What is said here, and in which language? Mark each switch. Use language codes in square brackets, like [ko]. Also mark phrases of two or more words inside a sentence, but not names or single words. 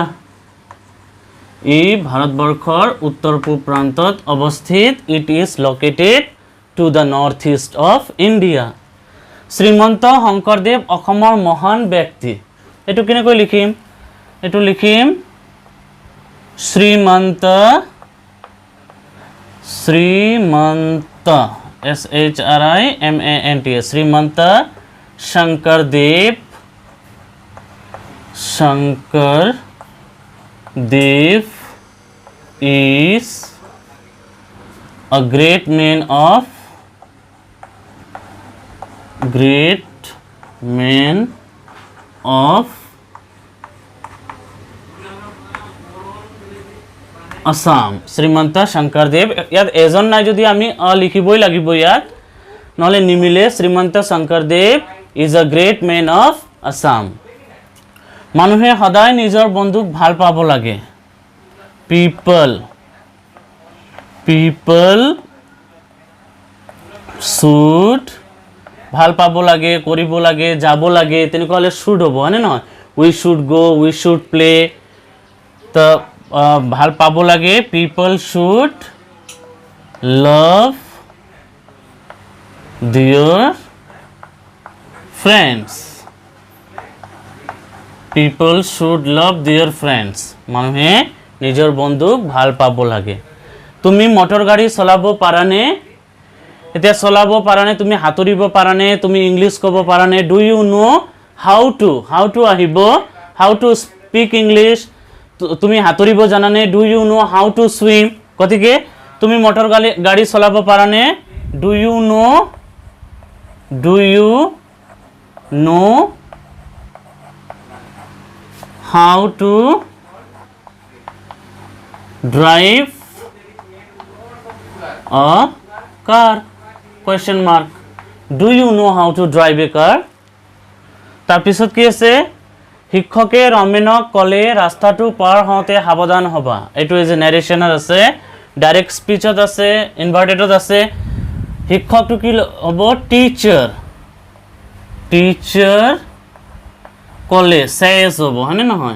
[as] এই ভাৰতবৰ্ষৰ উত্তৰ পূব প্ৰান্তত অৱস্থিত [en] it is located to the northeast of India [as] শ্ৰীমন্ত শংকৰদেৱ অসমৰ মহান ব্যক্তি এটো কেনেকৈ লিখিম এটো লিখিম শ্ৰীমন্ত SHRIMANT শ্ৰীমন্ত শংকৰদেৱ [en] is a great man of Assam শ্ৰীমন্ত শংকৰদেৱ [as] ইয়াত এজন নাই যদি আমি লিখিবই লাগিব ইয়াত নহলে নিমিলে শ্ৰীমন্ত শংকৰদেৱ [en] is a great man of Assam [as] মানুহে সদায় নিজৰ বন্ধুক ভাল পাব লাগে people should ভাল পাব লাগে কৰিব লাগে যাব লাগে তেনেকুৱা হলে should হ'ব হয়নে নহয় [en] we should go we should play [as] তো ভাল পাব লাগে [en] people should love their friends people should love their friends [as] মানুহে নিজৰ বন্ধুক ভাল পাব লাগে তুমি মোটৰ গাড়ী চলাব পাৰানে এতিয়া চলাব পাৰানে তুমি হাতৰিব পাৰানে তুমি ইংলিশ ক'ব পাৰানে [en] do you know how to [as] আহিব [en] how to speak English [as] তুমি সাঁতুৰিব জানানে? [en] do you know how to swim? [as] গতিকে তুমি মটৰ গাড়ী চলাব পাৰানে? [en] do you know how to drive a car? question mark. do you know how to drive a car? [as] তাৰপিছত কি আছে? শিক্ষকে ৰমেনক ক'লে ৰাস্তাটো পাৰ হওঁতে সাৱধান হ'বা। এইটো যে নেৰেশ্যনত আছে, ডাইৰেক্ট স্পীচত আছে, ইনভাৰ্টেডত আছে। শিক্ষকটো কি হ'ব? টিচাৰ। টিচাৰ ক'লে চেজ হ'ব, হয়নে নহয়?